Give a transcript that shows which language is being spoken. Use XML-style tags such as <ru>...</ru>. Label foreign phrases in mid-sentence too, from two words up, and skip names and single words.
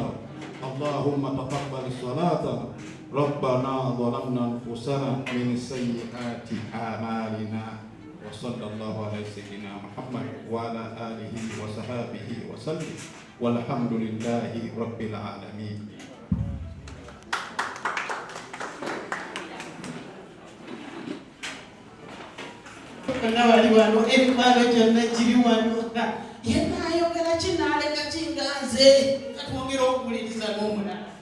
<ar>اللهم تقبل صلاتنا. ربنا ظلمنا أنفسنا من سيئات أعمالنا. وصلى الله على سيدنا محمد وعلى آله وصحبه وسلم والحمد لله رب العالمين.</ar> <lg>Wali wano ebibalo gyonna giri wano yenna ayogera kinaaleka kinganze katwongera okuwuliriza n'omulala.</lg>